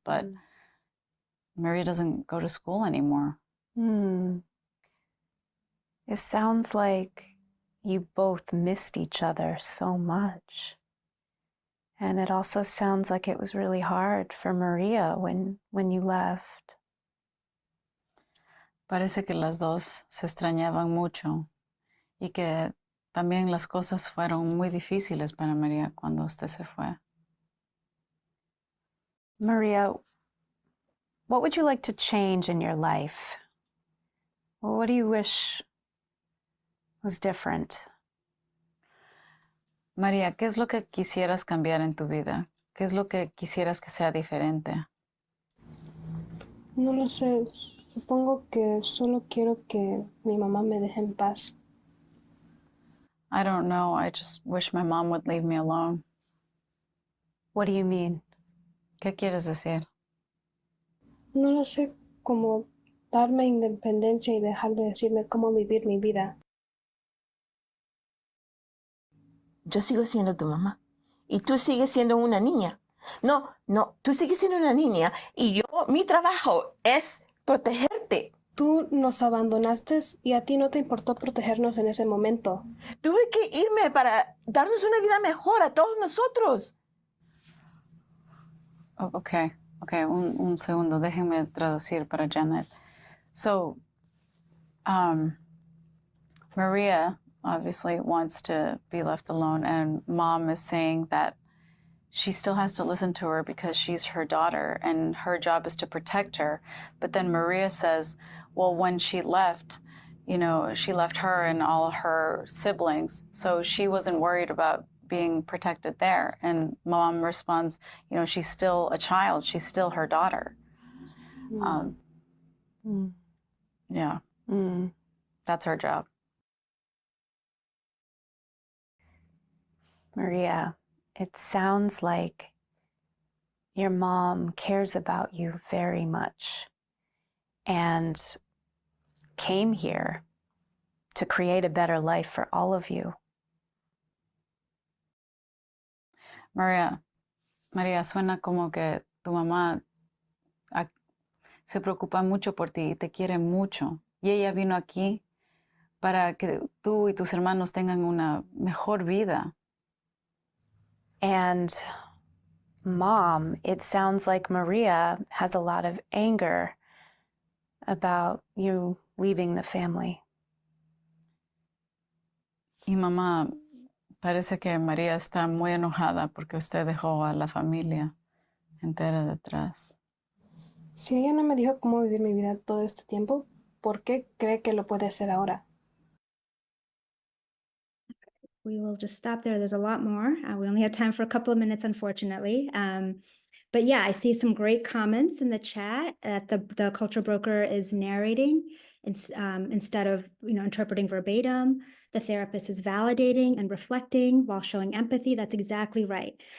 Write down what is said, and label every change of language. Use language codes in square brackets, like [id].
[en] But Maria doesn't go to school anymore. It sounds like you both missed each other so much. And it also sounds like it was really hard for Maria when you left. [es] Parece que las dos se extrañaban mucho y que también las cosas fueron muy difíciles para María cuando usted se fue. [en] Maria, what would you like to change in your life? What do you wish was different? [es] María, ¿qué es lo que quisieras cambiar en tu vida? ¿Qué es lo que quisieras que sea diferente? No lo sé, supongo que solo quiero que mi mamá me deje en paz. [en] I don't know. I just wish my mom would leave me alone. What do you mean? [es] ¿Qué quieres decir? No lo sé, como darme independencia y dejar de decirme cómo vivir mi vida. Yo sigo siendo tu mamá y tú sigues siendo una niña. No, tú sigues siendo una niña y mi trabajo es protegerte. Tú nos abandonaste y a ti no te importó protegernos en ese momento. Tuve que irme para darnos una vida mejor a todos nosotros. Oh, okay, un segundo, déjenme traducir para Janet. [en] So, Maria obviously wants to be left alone, and mom is saying that she still has to listen to her because she's her daughter and her job is to protect her. But then Maria says, well, when she left, she left her and all her siblings, so she wasn't worried about being protected there. And mom responds, she's still a child, she's still her daughter. Yeah, that's her job. Maria, it sounds like your mom cares about you very much and came here to create a better life for all of you. [es] María, suena como que tu mamá se preocupa mucho por ti y te quiere mucho. Y ella vino aquí para que tú y tus hermanos tengan una mejor vida. [en] And Mom, it sounds like Maria has a lot of anger about you leaving the family. [es] Y mamá, parece que María está muy enojada porque usted dejó a la familia entera detrás. Si ella no me dijo cómo vivir mi vida todo este tiempo, ¿por qué cree que lo puede hacer ahora? [en] We will just stop there. There's a lot more. We only have time for a couple of minutes, unfortunately. But yeah, I see some great comments in the chat that the culture broker is narrating instead of interpreting verbatim. The therapist is validating and reflecting while showing empathy. That's exactly right.